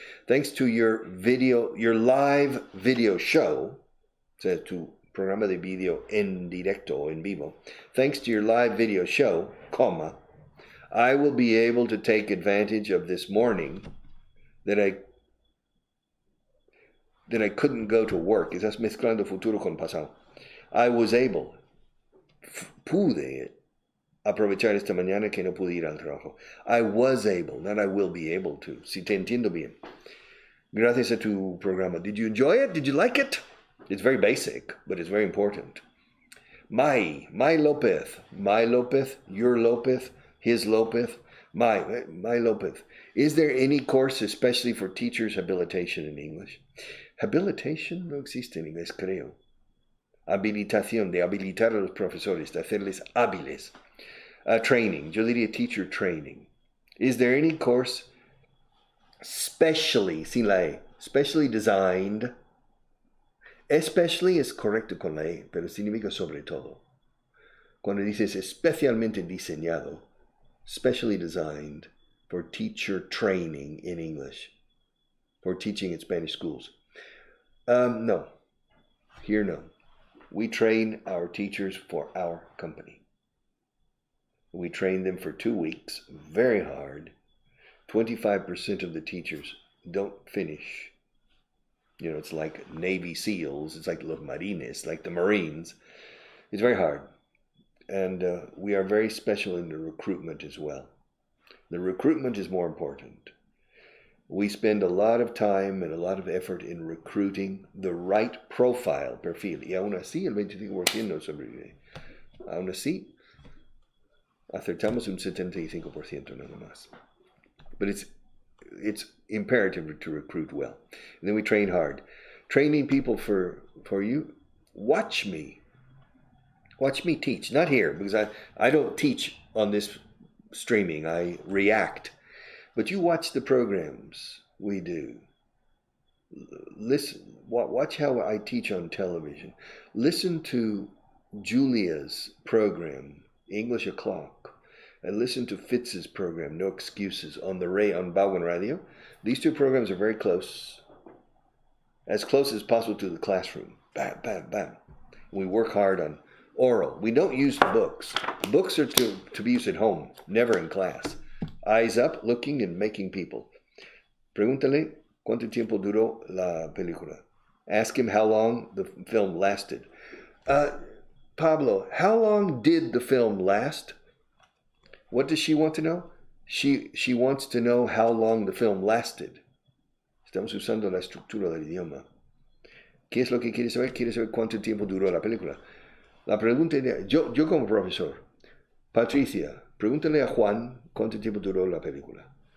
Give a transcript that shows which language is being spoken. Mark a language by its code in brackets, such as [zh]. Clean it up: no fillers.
[en] Thanks to your live video show, [es] o sea, tu programa de video en directo, en vivo. [en] Thanks to your live video show, I will be able to take advantage of this morning that I couldn't go to work. [es] Estás mezclando futuro con pasado. [en] I was able. [es] Pude aprovechar esta mañana que no pude ir al trabajo. [en] I was able, not I will be able to. [es] Si te entiendo bien. Gracias a tu programa. [en] Did you enjoy it? Did you like it? It's very basic, but it's very important. My Lopez, your Lopez, his Lopez, my Lopez. Is there any course especially for teachers' habilitation in English? [es] Habilitation no existe en inglés, creo. Habilitación, de habilitar a los profesores, de hacerles hábiles. [en] Training, [es] yo diría [en] teacher training. Is there any course specially, [es] sin la E, [en] specially designed? [es] Especially es correcto con la E, pero significa sobre todo. Cuando dices especialmente diseñado, [en] specially designed for teacher training in English, for teaching in Spanish schools. No, here no. We train our teachers for our company. We train them for 2 weeks, very hard. 25% of the teachers don't finish. It's like Navy SEALs, it's like [es] los Marines, [en] like the Marines. It's very hard. And we are very special in the recruitment as well. The recruitment is more important. We spend a lot of time and a lot of effort in recruiting the right profile, perfil. [es] Y aún así el 25% no sobrevive. Aún así, acertamos un 75% nada más. [en] But it's imperative to recruit well. And then we train hard. Training people for you, watch me teach. Not here, because I don't teach on this streaming. I react. But you watch the programs we do. Listen, watch how I teach on television. Listen to Julia's program, English O'Clock, and listen to Fitz's program, No Excuses, on Baldwin Radio. These two programs are very close, as close as possible to the classroom. Bam, bam, bam. We work hard on oral. We don't use the books. Books are to be used at home, never in class. Eyes up, looking and making people. [es] Pregúntale cuánto tiempo duró la película. [en] Ask him how long the film lasted. Pablo, how long did the film last? What does she want to know? She wants to know how long the film lasted. [es] Estamos usando la estructura del idioma. ¿Qué es lo que quiere saber? Quiere saber cuánto tiempo duró la película. La pregunta es, yo como profesor, Patricia, pregúntale a Juan cuánto tiempo duró la película.